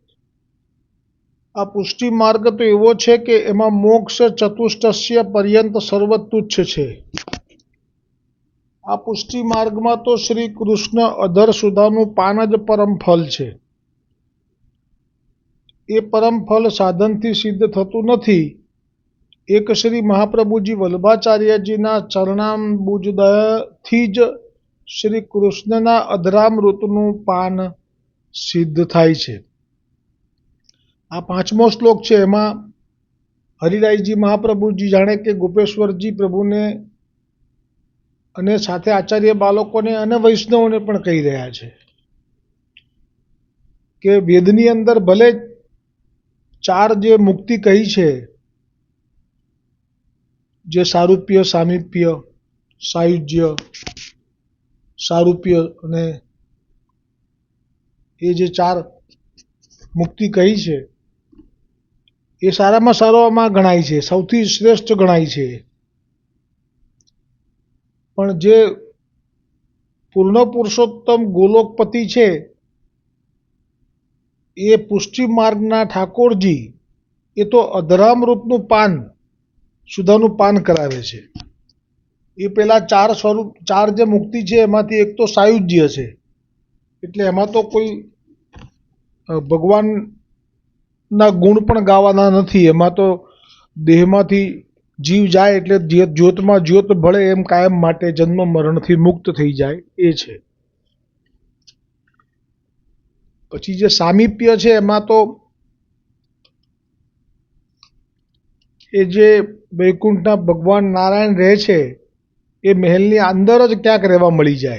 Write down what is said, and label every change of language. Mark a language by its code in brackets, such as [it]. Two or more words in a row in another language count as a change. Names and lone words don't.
[gu] આ પુષ્ટિ માર્ગ તો એવો છે કે એમાં મોક્ષ ચતુષ્ટસ્ય પર્યંત સર્વ તુચ્છ છે। આ પુષ્ટિ માર્ગ મેં તો શ્રી કૃષ્ણ અધર સુધાનું પાન જ પરમ ફલ છે। એ પરમ ફલ સાધન થી સિદ્ધ થતું નથી। એક શ્રી મહાપ્રભુજી વલ્લભાચાર્યજીના ચરણાંબુજથી જ શ્રી કૃષ્ણના અધરામૃતનું પાન સિદ્ધ થાય છે। આ 5મો શ્લોક છે એમાં હરિરાયજી મહાપ્રભુજી જાણે કે ગોપેશ્વરજી પ્રભુને અને સાથે આચાર્ય બાળકોને અને વૈષ્ણવોને પણ કહી રહ્યા છે કે વેદની અંદર ભલે 4 જે મુક્તિ કહી છે, જે સારૂપ્ય, સામીપ્ય, સાયુજ્ય, સારૂપ્ય અને એ જે 4 મુક્તિ કહી છે એ સારામાં સારામાં ગણાય છે, સૌથી શ્રેષ્ઠ ગણાય છે। પણ જે પૂર્ણ પુરુષોત્તમ ગોલોકપતિ છે એ પુષ્ટિ માર્ગના ઠાકોરજી એ તો અધરામૃતનું પાન સુધાનું પાન કરાવે છે। એ પેલા 4 સ્વરૂપ 4 જે મુક્તિ છે એમાંથી એક તો સાયુજ્ય છે, એટલે એમાં તો કોઈ ભગવાનના ગુણ પણ ગાવાના નથી। એમાં તો દેહમાંથી જીવ જાએ એટલે જ્યોતમાં જ્યોત ભળે એમ કાયમ માટે જન્મ મરણથી મુક્ત થઈ જાએ એ છે। પછી જે સામીપ્ય છે એમાં તો એ જે વૈકુંઠના ભગવાન નારાયણ રહે છે એ મહલની અંદર જ ક્યાંક રહેવા મળી જાએ।